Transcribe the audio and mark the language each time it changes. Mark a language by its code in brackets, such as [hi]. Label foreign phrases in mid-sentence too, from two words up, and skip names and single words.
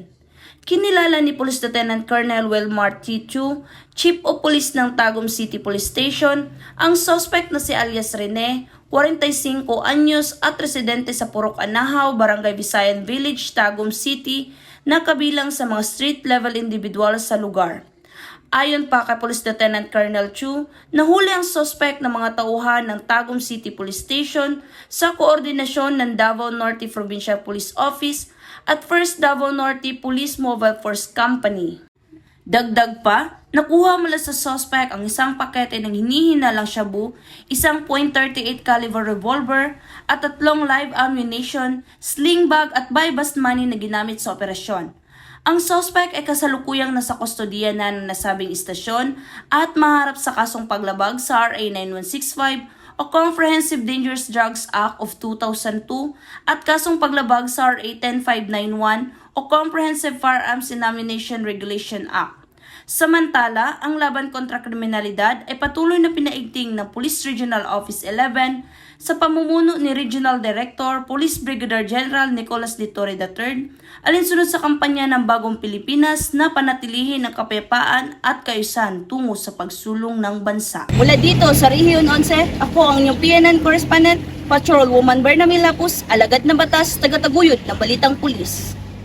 [tl] Kinilala ni [en] Police Lieutenant Colonel [tl] Wilmar Titu, [en] Chief of Police [tl] ng Tagum City Police Station, ang suspect na si alias Rene, 45 anyos at residente sa Purok Anahaw, Barangay Visayan Village, Tagum City, na kabilang sa mga [en] street-level individual [tl] sa lugar. Ayon pa kay [en] Police Lieutenant Colonel [tl] Chu, nahuli ang suspect ng mga tauhan ng Tagum City Police Station sa koordinasyon ng Davao Norte Provincial Police Office at 1st Davao Norte Police Mobile Force Company. Dagdag pa, nakuha mula sa suspect ang isang pakete ng hinihinalang shabu, isang .38 [en] caliber revolver [tl] at 3 [en] live ammunition, sling bag [tl] at [en] buy-bust money [tl] na ginamit sa operasyon. Ang suspect ay kasalukuyang nasa kustodiya na ng nasabing istasyon at maharap sa kasong paglabag sa RA 9165 o Comprehensive Dangerous Drugs Act of 2002 at kasong paglabag sa RA 10591 o Comprehensive Firearms and Ammunition Regulation Act. Samantala, ang laban kontra kriminalidad ay patuloy na pinaigting ng Police Regional Office 11 sa pamumuno ni [en] Regional Director Police Brigadier General [tl] Nicolas de Torre III, alinsunod sa kampanya ng Bagong Pilipinas na panatilihin ang kapayapaan at kaayusan tungo sa pagsulong ng bansa. Mula dito sa Region 11, ako ang inyong PNN correspondent, Patrolwoman Berna Milapus, alagad ng batas, taga-taguyod ng Balitang Pulis.